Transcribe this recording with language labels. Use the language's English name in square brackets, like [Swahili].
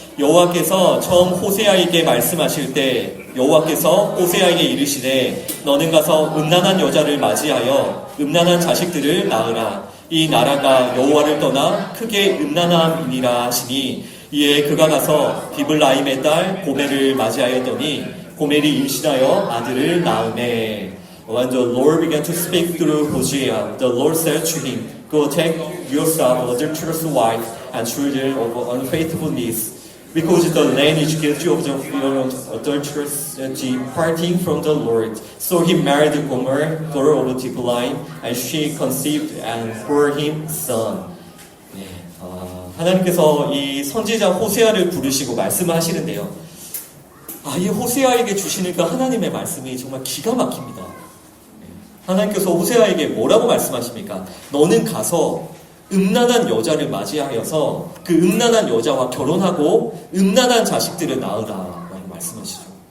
[Korean] 여호와께서 처음 호세아에게 말씀하실 때 여호와께서 호세아에게 이르시되 너는 가서 음란한 여자를 맞이하여 음란한 자식들을 낳으라. 이 나라가 여호와를 떠나 크게 음란함이니라 하시니 이에 그가 가서 디블라임의 딸 고멜을 맞이하였더니 고멜이 임신하여 아들을 낳으매. [English] When the Lord began to speak through Hosea, the Lord said to him, Go take yourself an adulterous wife and children of unfaithfulness, because the land is guilty of the adulterous departing from the Lord. So he married Gomer, daughter of Diblaim, and she conceived and bore him son. [Korean] 네, 하나님께서 이 선지자 호세아를 부르시고 말씀을 하시는데요. 이 호세아에게 주시는 그 하나님의 말씀이 정말 기가 막힙니다. 하나님께서 호세아에게 뭐라고 말씀하십니까? 너는 가서 음란한 여자를 맞이하여서 그 음란한 여자와 결혼하고 음란한 자식들을 낳으라라고 말씀하시죠.